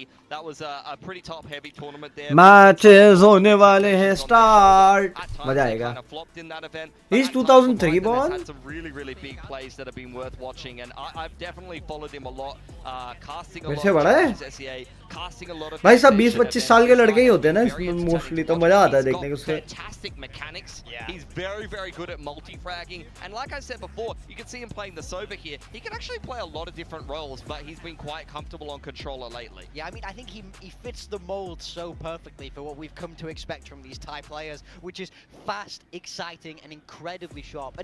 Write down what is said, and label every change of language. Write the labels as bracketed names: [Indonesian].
[English] That was a pretty top-heavy tournament there. [Hindi] Matches होने वाले हैं स्टार्ट, मजा आएगा. [English] Kind of flopped in that event. He's 2003 born. Had some really big plays that have been worth watching, and I've definitely followed him a lot. Casting a lot [Hindi] से बड़ा है [English] of SEA, casting a lot of [Hindi] भाई. सब 20-25 साल के लड़के ही होते हैं ना इसमें मोस्टली, तो मजा आता है देखने को उससे. [English] Fantastic mechanics. He's very good at multi-fragging, and like I said before, you can see him playing the Sova here. He can actually play a lot of different roles, but he's been quite comfortable on controller lately. Yeah, I mean, I think he fits the mold so perfectly for what we've come to expect from these Thai players, which is fast, exciting, and incredibly sharp.